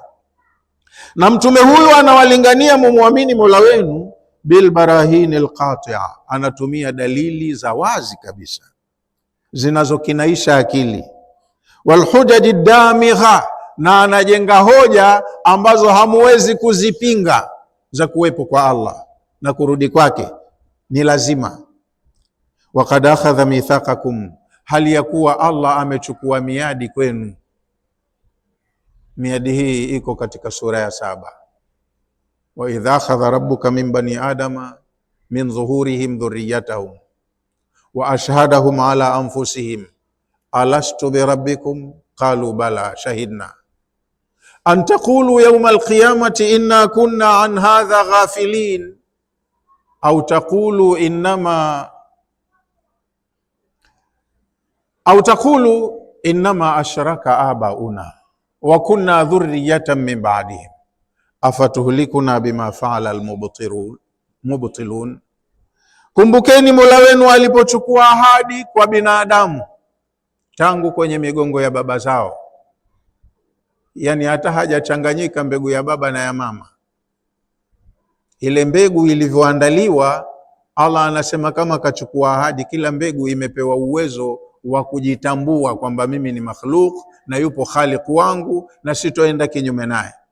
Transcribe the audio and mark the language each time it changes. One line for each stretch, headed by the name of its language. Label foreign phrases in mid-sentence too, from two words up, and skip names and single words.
Swahili: Na mtume huyu anawalingania mumuamini Mola wenu
Arabic: بالبراهين القاطعة,
Swahili: anatumia dalili za wazi kabisa zinazokinaisha akili,
Arabic: والحجج الدامغة,
Swahili: na anajenga hoja ambazo hamuwezi kuzipinga za kuwepo kwa Allah na kurudi kwake ni lazima.
Arabic: وقد أخذ ميثاقكم, hali ya kuwa Allah amechukua miadi kwenu.
Swahili: Miadi hii iko katika sura ya 7.
Arabic: وإذ أخذ ربك من بني آدم من ظهورهم ذريتهم وأشهدهم على أنفسهم ألست بربكم قالوا بلى شهدنا أن تقولوا يوم القيامة إنا كنا عن هذا غافلين أو تقولوا إنما أشرك آباؤنا وكنا ذرية من بعدهم أفتهلكنا بما فعل المبطلون.
Swahili: Kumbukeni Mola wenu alipochukua ahadi kwa binadamu tangu kwenye migongo ya baba zao, yani hata hajachanganyika mbegu ya baba na ya mama. Ile mbegu ilivyoandaliwa, Allah anasema kama kachukua ahadi, kila mbegu imepewa uwezo wa kujitambua kwamba mimi ni makhluk na yupo khaliq wangu na sitoenda kinyume naye.